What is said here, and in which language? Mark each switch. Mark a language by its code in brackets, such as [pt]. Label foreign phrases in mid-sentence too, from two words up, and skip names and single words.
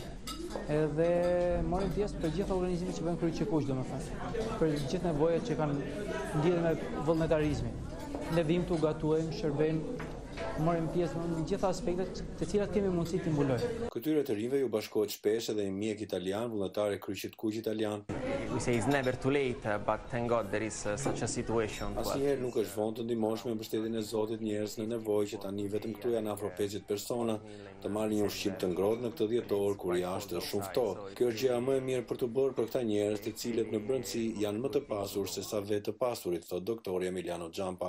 [sq] Edhe marrim pjesë për gjithë organizimet që bëhen Kryqi Kuq, domethënë. Për gjithë nevojat që kanë lidhje me vullnetarizmin. Ne vim tu gatuajmë, shërbejmë, marrim pjesë në gjithë aspektet të cilat kemi mundësi të mbulojmë. Këtyre të rinjve ju bashkohet shpesh edhe një mjek italian, vullnetar e Kryqit Kuq italian. [en] we say it's never too late, but thank God there is such a situation. [sq] Asnjëherë nuk është vonë të ndihmosh me mbështetjen e Zotit njerëz në nevojë që tani vetëm këtu janë afro 50 persona të marrin një ushqim të ngrohtë në këtë dhjetor kur jashtë është shumë ftohtë. Kjo është gjëja më e mirë për të bërë për këta njerëz të cilët në brendësi janë më të pasur se sa vetë të pasurit, thot doktori Emiliano Xhampa.